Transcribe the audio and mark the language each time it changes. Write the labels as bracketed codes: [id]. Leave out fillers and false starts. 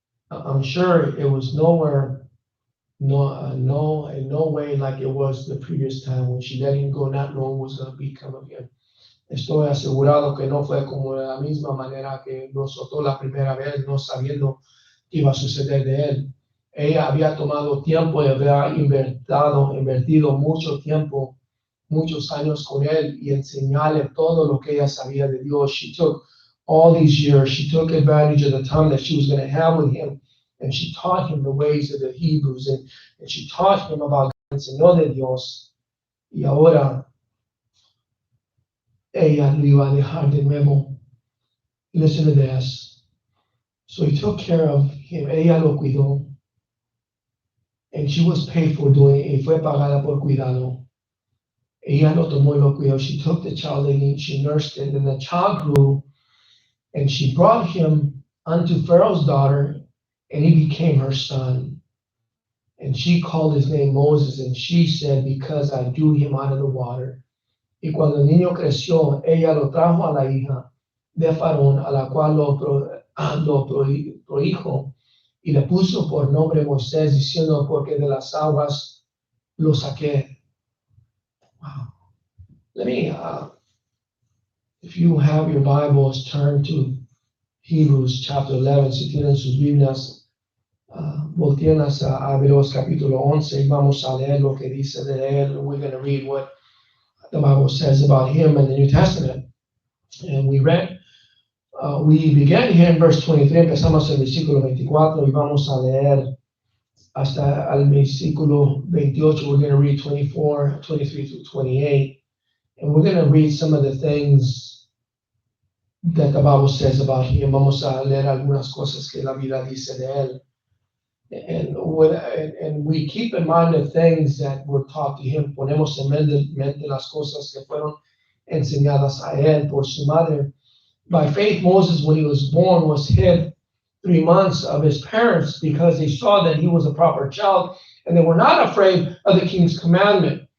[en] I'm sure it was nowhere, in no way like it was the previous time when she let him go, not knowing what was going to become of him. [es] Estoy asegurado que no fue como de la misma manera que lo soltó la primera vez, no sabiendo qué iba a suceder de él. Ella había tomado tiempo y había invertido mucho tiempo, muchos años con él y enseñarle todo lo que ella sabía de Dios. [en] She took all these years, she took advantage of the time that she was going to have with him, and she taught him the ways of the Hebrews, and she taught him about God, [es] enseñó de Dios. Y ahora ella lo iba a dejar de nuevo. [en] Listen to this. So he took care of him. [es] Ella lo cuidó. [en] And she was paid for doing it. [es] Y fue pagada por cuidado. Ella lo tomó y lo cuidó. [en] She took the child and she nursed it. And the child grew. And she brought him unto Pharaoh's daughter. and he became her son. And she called his name Moses, and she said, because I drew him out of the water. [es] Y cuando el niño creció, ella lo trajo a la hija de Faraón, a la cual lo prohijo, y le puso por nombre Moisés, diciendo, porque de las aguas lo saqué. [en] Wow. Let me, if you have your Bibles, turn to Hebrews chapter 11, [es] si tienen sus Biblias, volteenlas a Hebreos capítulo 11 y vamos a leer lo que dice de él. [en] We're going to read what the Bible says about him in the New Testament. And we began here in verse 23, [es] empezamos el versículo 24 y vamos a leer hasta el versículo 28. [en] We're going to read 24, 23 to 28. And we're going to read some of the things that the Bible says about him. [es] Vamos a leer algunas cosas que la Biblia dice de él. [en] And we keep in mind the things that were taught to him. [es] Ponemos en mente las cosas que fueron enseñadas a él por su madre. [en] By faith, Moses, when he was born, was hid 3 months of his parents because they saw that he was a proper child, and they were not afraid of the king's commandment.